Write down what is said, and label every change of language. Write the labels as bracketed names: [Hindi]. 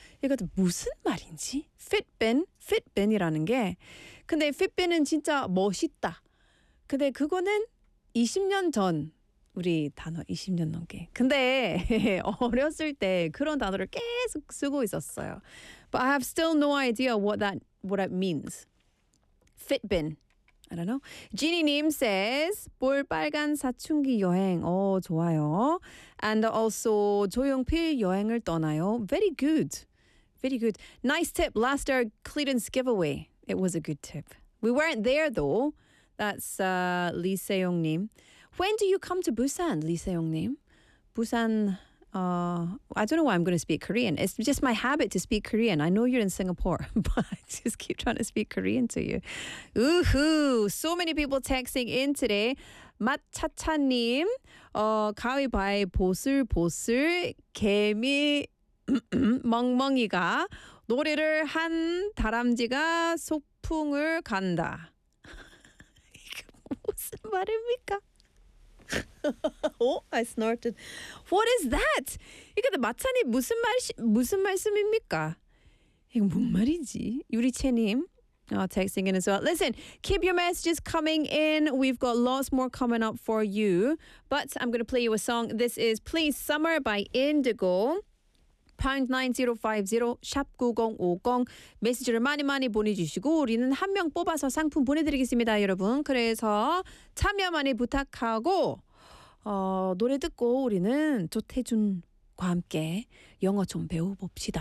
[Korean] 이거 무슨 말인지? Fitbin이라는 게. 근데 Fitbin은 진짜 멋있다. 근데 그거는 20년 전 우리 단어, 20년 넘게. 근데 어렸을 때 그런 단어를 계속 쓰고 있었어요. [English] But I have still no idea what that means. Fitbin. I don't know. Jeannie님 says, 볼 빨간 사춘기 여행. 오, 좋아요. And also, 조용필 여행을 떠나요. Very good. Very good. Nice tip. Last year, Clearance giveaway. It was a good tip. We weren't there, though. That's Lee Se-young님. When do you come to Busan, Lee Se-young님? Busan, I don't know why I'm going to speak Korean. It's just my habit to speak Korean. I know you're in Singapore, but I just keep trying to speak Korean to you. Ooh-hoo! So many people texting in today. [Korean] 마차차님, 가위바위 보슬보슬 개미 멍멍이가 노래를 한 다람쥐가 소풍을 간다. [English] 이게 무슨 말입니까? Oh, I snorted. What is that? [Korean] 이게 마차님 무슨 말씀입니까? [English] 이게 뭔 말이지? 유리채님, texting in as well. Listen, keep your messages coming in. We've got lots more coming up for you. But I'm going to play you a song. This is Please Summer by Indigo. [Korean] #9050 메시지를 많이 많이 보내주시고 우리는 한 명 뽑아서 상품 보내드리겠습니다, 여러분. 그래서 참여 많이 부탁하고 노래 듣고 우리는 조태준과 함께 영어 좀 배워봅시다.